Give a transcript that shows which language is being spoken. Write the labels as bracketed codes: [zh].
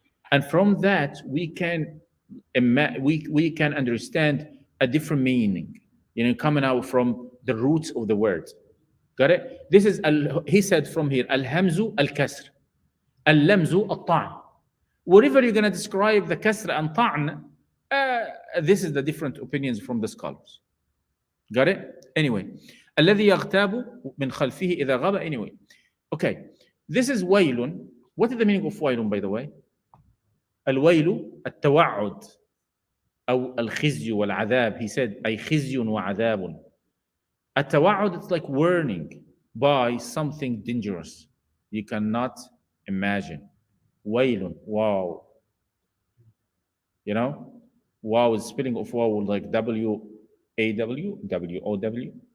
[en] And from that, we can understand a different meaning, you know, coming out from the roots of the word. Got it? This is, he said from here, [ar] al-hamzu al-kasr, al-lamzu al-ta'n. [en] Whatever you're going to describe the kasr and ta'n, this is the different opinions from the scholars. Got it? Anyway. [ar] الذي يغتاب من خلفه إذا غاب. [en] Anyway. Okay. This is ويل. What is the meaning of ويل, by the way? [ar] الويل التوعد أو الخزي والعذاب. [en] He said [ar] أي خزي وعذاب. [en] التوعد, it's like warning by something dangerous you cannot imagine. ويل. Wow. You know? Wow is spelling of wow like W-A-W, W-O-W.